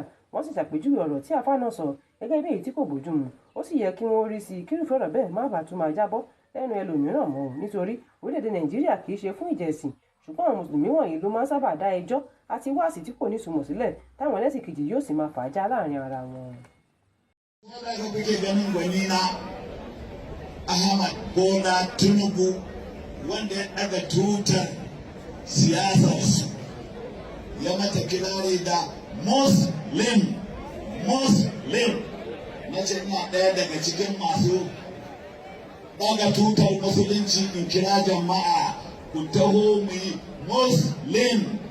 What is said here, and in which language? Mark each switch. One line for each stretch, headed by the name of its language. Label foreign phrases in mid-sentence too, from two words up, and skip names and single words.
Yoruba: Wọ́n sì ṣàpèjúwe ọ̀rọ̀ tí àáfàá náà sọ gẹ́gẹ́ bí èyí tí kò bójúmu. Ó sì yẹ kí wọ́n rí sí i kírúfẹ́ ọ̀rọ̀ bẹ́ẹ̀ má bàa tún máa jábọ́ lẹ́nu ẹlòmíràn mọ́, nítorí orílẹ̀-èdè Nàìjíríà kì í ṣe fún ìjẹ̀sìn, ṣùgbọ́n àwọn mùsùlùmí wọ̀nyí ló máa ń sábà dá ẹjọ́ àti wáàsí tí kò ní ìtumọ̀ sílẹ̀ táwọn ẹlẹ́sìn kejì yóò sì máa fà á já láàrin ara wọn.
Hausa: Ahmad Bola Tinubu wanda ya daga tutar siyasarsu ya mata kirari da Muslim na ce ina ɗaya daga cikin masu daga tutar musulunci in kira jama'a ku taho mu yi Muslim.